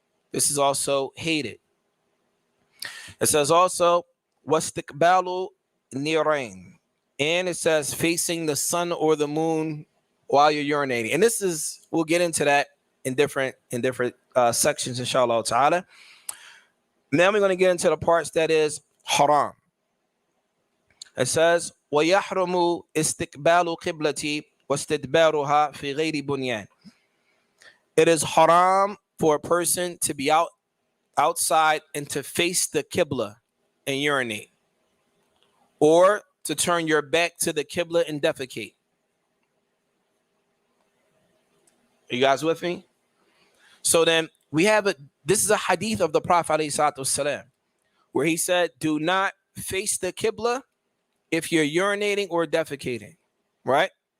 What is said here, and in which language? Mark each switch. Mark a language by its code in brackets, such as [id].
[en] This is also hated. It says also wastiqbalu nirain, and it says facing the sun or the moon while you're urinating. And this is, we'll get into that in different sections, inshallah ta'ala. Now we're going to get into the parts that is haram. It says [ar] وَيَحْرُمُ إِسْتِقْبَالُ قِبْلَتِ وَاسْتِدْبَارُهَا فِي غَيْرِ بُنْيَانٍ. [en] It is haram for a person to be outside and to face the Qibla and urinate, or to turn your back to the Qibla and defecate. Are you guys with me? So then we have this is a hadith of the Prophet ﷺ, where he said, do not face the Qibla if you're urinating or defecating, right?